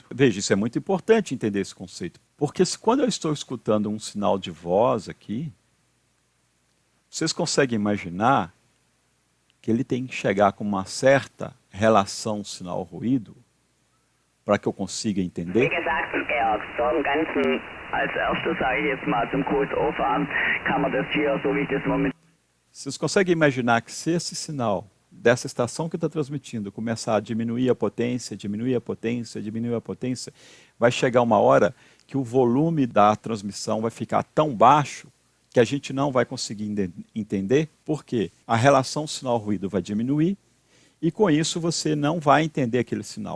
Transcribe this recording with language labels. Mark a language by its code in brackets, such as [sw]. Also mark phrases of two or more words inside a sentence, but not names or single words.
[pt] Veja, isso é muito importante entender esse conceito, porque quando eu estou escutando um sinal de voz aqui, vocês conseguem imaginar que ele tem que chegar com uma certa relação sinal-ruído para que eu consiga entender? [de] Wie gesagt, zum Ganzen, als erstes sage ich jetzt mal zum QSO-Fahren, kann man das hier, so wie ich das momentan... [pt] Vocês conseguem imaginar que se esse sinal dessa estação que está transmitindo começar a diminuir a potência, diminuir a potência, diminuir a potência, vai chegar uma hora que o volume da transmissão vai ficar tão baixo que a gente não vai conseguir entender, porque a relação sinal-ruído vai diminuir e com isso você não vai entender aquele sinal.